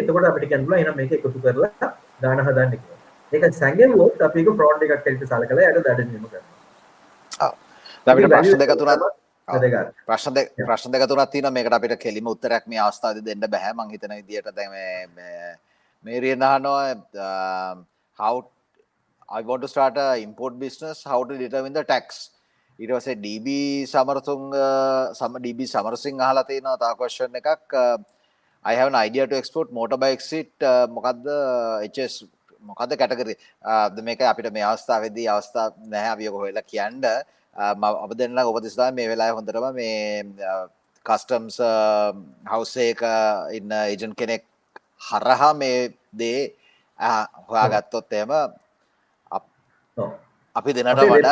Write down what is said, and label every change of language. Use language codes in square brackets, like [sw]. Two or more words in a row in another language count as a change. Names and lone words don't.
[si] එතකොට අපිට කියන්න පුළුවන් එහෙනම් මේක එකතු කරලා දාන හදන්න කියලා. ඒක සංගෙවුවොත් අපි ඒක fraud එකක් හැටියට සලකලා යට දඩ නියම කරනවා. ඔව්. අපිට ප්‍රශ්න දෙක තුනක් ප්‍රශ්න දෙක තුනක් තියෙනවා මේකට අපිට කෙලිම උත්තරයක් මේ අවස්ථාවේදී දෙන්න බෑ මං හිතන විදිහට දැන් මේ රියන් අහනවා [en] how I want to start a import business how to determine the tax [si] ඊට පස්සේ DB සමරසිංහ අහලා තියෙනවා තව question එකක් [en] I have an idea to export motorbikes [si] මොකද්ද HS මොකද්ද කැටගරි මේක අපිට මේ අවස්ථාවේදී අවස්ථාවක් නැහැ අපි ඔක හොයලා කියන්න අප දෙන්න උපදෙස් තමයි මේ වෙලාවේ හොඳටම මේ කස්ටම්ස් හවුස් එක ඉන්න ඒජන්ට් කෙනෙක් හරහා මේ දේ හොයාගත්තොත් එහෙම අපි දෙන්නට වඩා